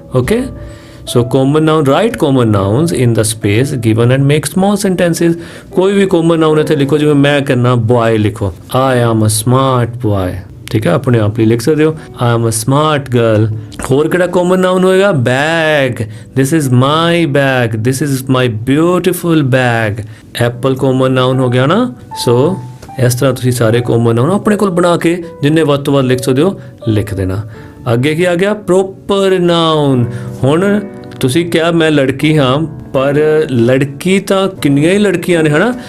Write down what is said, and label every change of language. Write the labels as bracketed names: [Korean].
[English] Okay, so common noun, write common nouns in the space given and make small sentences। [Punjabi] ਕੋਈ ਵੀ common noun ਇੱਥੇ ਲਿਖੋ, ਜਿਵੇਂ ਮੈਂ ਕਰਨਾ boy ਲਿਖੋ, [English] I am a smart boy, [Punjabi] ਠੀਕ ਹੈ। ਆਪਣੇ ਆਪ ਲਈ ਲਿਖ ਸਕਦੇ ਹੋ [English] I am a smart girl। [Punjabi] ਹੋਰ ਕਿਹੜਾ ਕਾਮਨ ਨਾउन ਹੋਏਗਾ? [English] Bag, this is my bag, this is my beautiful bag। [Punjabi] Apple common ਨਾउन ਹੋ ਗਿਆ ਨਾ। ਸੋ ਇਸ ਤਰ੍ਹਾਂ ਤੁਸੀਂ ਸਾਰੇ ਕਾਮਨ ਨਾउन ਆਪਣੇ ਕੋਲ ਬਣਾ ਕੇ ਜਿੰਨੇ ਵੱਧ ਤੋਂ ਵੱਧ ਲਿਖ ਸਕਦੇ ਹੋ ਲਿਖ ਦੇਣਾ। ਅੱਗੇ ਕੀ ਆ ਗਿਆ? ਪ੍ਰੋਪਰ ਨਾउन। ਹੁਣ ਤੁਸੀਂ ਕਿਹਾ ਮੈਂ ਲੜਕੀ ਹਾਂ, ਪਰ ਲੜਕੀ ਤਾਂ ਕਿੰਨੀਆਂ ਹੀ ਲੜਕੀਆਂ ਨੇ, ਹਨਾ।